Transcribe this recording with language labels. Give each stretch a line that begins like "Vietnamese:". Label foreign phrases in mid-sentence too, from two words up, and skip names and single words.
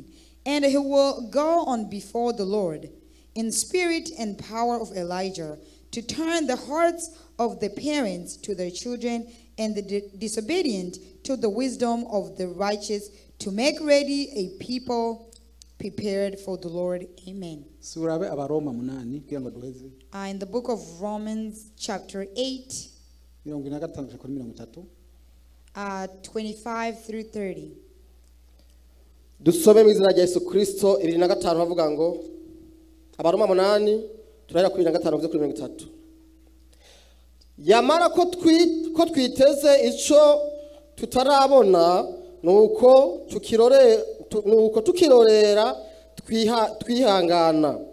English: And he will go on before the Lord in spirit and power of Elijah to turn the hearts of the parents to their children and the disobedient to the wisdom of the righteous, to make ready a people prepared for the Lord. Amen. In the book of Romans chapter 8, 25 through 30.
Kinyarwanda: Dusome mu izina rya Yesu Kristo 25 bavuga ngo Abaroma 8 turahera kuri 25 kugeza kuri 30.
Rundi: Yamara ko twiteze ico tutarabona nuko tukirorera twihangana.